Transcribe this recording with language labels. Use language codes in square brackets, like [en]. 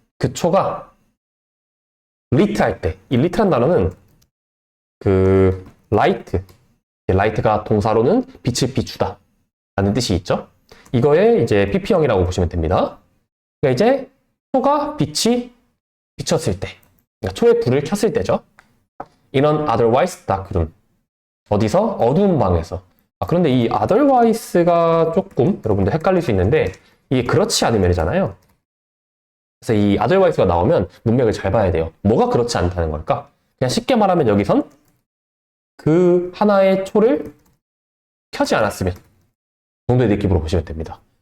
[ko] 그 초가 리트 할 때. 이 리트란 단어는 그 라이트가 동사로는 빛을 비추다 라는 뜻이 있죠. 이거에 이제 PP형이라고 보시면 됩니다. 그러니까 이제 초가 빛이 비쳤을 때, 그러니까 초에 불을 켰을 때죠. [en] In an otherwise dark room. [ko] 어디서? 어두운 방에서. 그런데 이 otherwise가 조금 여러분들 헷갈릴 수 있는데 이게 그렇지 않으면이잖아요. 그래서 이 otherwise가 나오면 문맥을 잘 봐야 돼요. 뭐가 그렇지 않다는 걸까? 그냥 쉽게 말하면 여기선 그 하나의 초를 켜지 않았으면 정도의 느낌으로 보시면 됩니다.